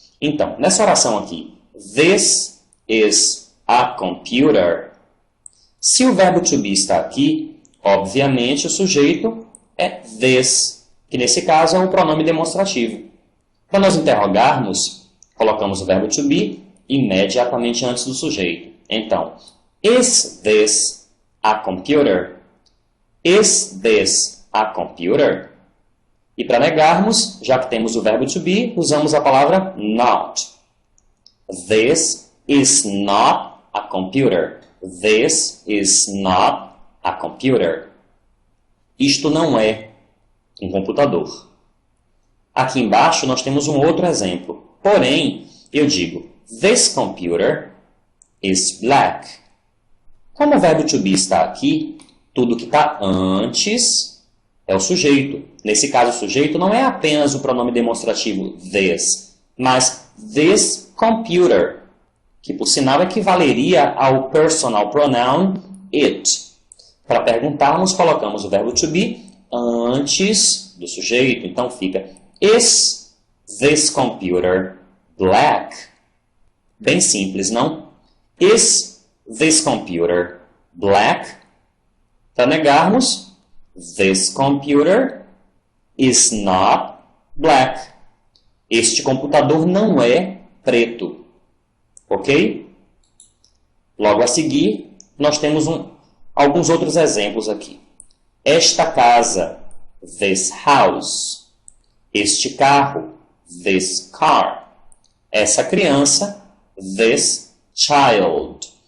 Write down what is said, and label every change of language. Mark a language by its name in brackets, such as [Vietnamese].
[Portuguese] Então, nessa oração aqui, [English] this is a computer. [Portuguese] Se o verbo to be está aqui, obviamente o sujeito é this, que nesse caso é um pronome demonstrativo. Para nós interrogarmos, colocamos o verbo to be imediatamente antes do sujeito. [English] Então, is this a computer? Is this a computer? [Portuguese] E para negarmos, já que temos o verbo to be, usamos a palavra not. [English] This is not a computer. This is not a computer. [Portuguese] Isto não é um computador. Aqui embaixo nós temos um outro exemplo. Porém, eu digo, [English] this computer is black. [Portuguese] Como o verbo to be está aqui, tudo que está antes é o sujeito. Nesse caso, o sujeito não é apenas o pronome demonstrativo this, mas this computer, que por sinal equivaleria ao personal pronoun it. Para perguntarmos, colocamos o verbo to be antes do sujeito. Então fica, [English] is this computer black? [Portuguese] Bem simples, não? [English] Is this computer black? [Portuguese] Para negarmos, [English] this computer is not black. [Portuguese] Este computador não é preto. Ok? Logo a seguir, nós temos alguns outros exemplos aqui. Esta casa, this house. Este carro, this car. Essa criança, this child.